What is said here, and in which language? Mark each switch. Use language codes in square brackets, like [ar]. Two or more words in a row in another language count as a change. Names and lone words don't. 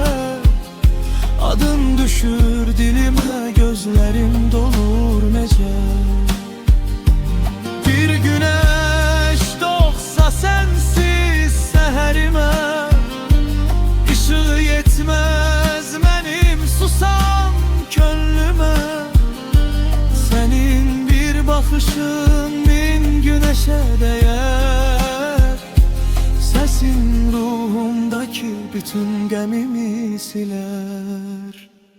[az] Adın düşür dilimə, gözlərim dolur necə. Bir günəş doğsa sənsiz səhərimə, İşığı yetməz mənim susan könlümə. [tr] Senin bir bakışın min güneşe değer. Sesin ruhumdaki bütün gemimi siler.